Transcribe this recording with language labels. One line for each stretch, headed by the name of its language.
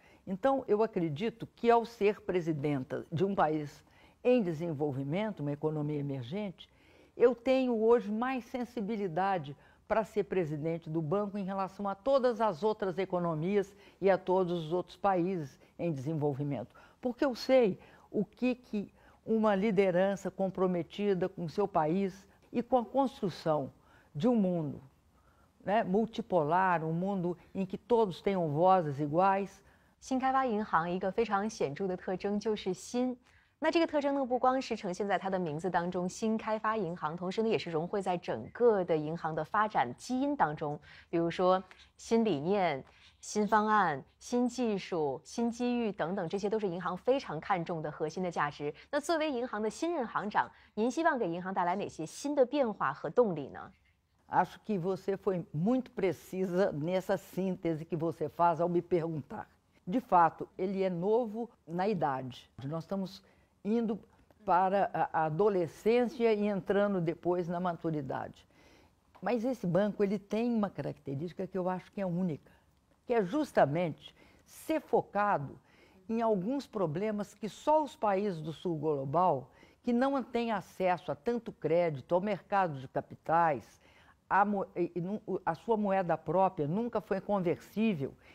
Portuguese: Então, eu acredito que, ao ser presidenta de um país em desenvolvimento, uma economia emergente, eu tenho hoje mais sensibilidade para ser presidente do banco em relação a todas as outras economias e a todos os outros países em desenvolvimento. Porque eu sei o que uma liderança comprometida com o seu país e com a construção de um mundo, né, multipolar, um mundo em que todos tenham vozes iguais.
Chinese: 新开发银行一个非常显著的特征就是新。那这个特征呢，不光是呈现在它的名字当中，新开发银行，同时呢，也是融汇在整个的银行的发展基因当中。比如说，新理念、新方案、新技术、新机遇等等，这些都是银行非常看重的核心的价值。那作为银行的新任行长，您希望给银行带来哪些新的变化和动力呢？
Portuguese: Acho que você foi muito precisa nessa síntese que você faz ao me perguntar. De fato, ele é novo na idade. Nós estamos indo para a adolescência e entrando depois na maturidade. Mas esse banco ele tem uma característica que eu acho que é única, que é justamente ser focado em alguns problemas que só os países do sul global, que não têm acesso a tanto crédito, ao mercado de capitais, a sua moeda própria nunca foi conversível.